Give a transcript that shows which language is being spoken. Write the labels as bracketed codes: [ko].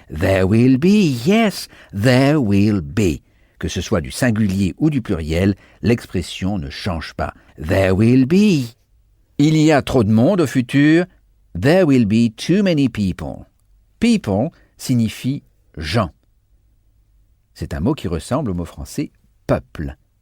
[en] There will be, yes, there will be. [fr] Que ce soit du singulier ou du pluriel, l'expression ne change pas. [en] There will be. [fr] Il y a trop de monde au futur. [en] There will be too many people. [fr] People signifie gens. C'est un mot qui ressemble au mot français peuple.